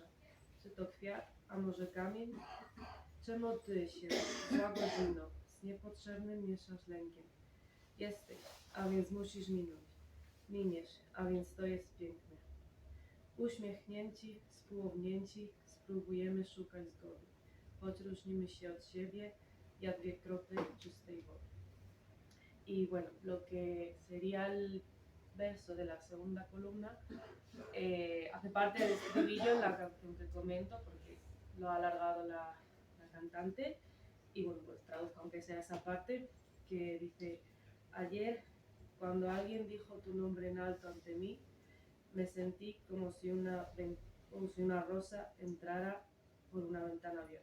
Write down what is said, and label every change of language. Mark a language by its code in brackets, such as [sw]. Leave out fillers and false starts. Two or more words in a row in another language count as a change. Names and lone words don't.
[pl] Czy to kwiat, a może kamień? Czemu Ty się, zła godzino, z niepotrzebnym mieszasz lękiem? Jesteś, a więc musisz minąć. Miniesz, a więc to jest piękne. Uśmiechnięci, spółownięci, spróbujemy szukać zgody. Choć różnimy się od siebie, jak 2 kropy czystej wody. [es] Y bueno, lo que sería el verso de la segunda columna hace parte del estribillo en la canción que comento, porque lo ha alargado la cantante. Y bueno, pues traduzco aunque sea esa parte que dice: ayer, cuando alguien dijo tu nombre en alto ante mí, me sentí como si una rosa entrara por una ventana abierta.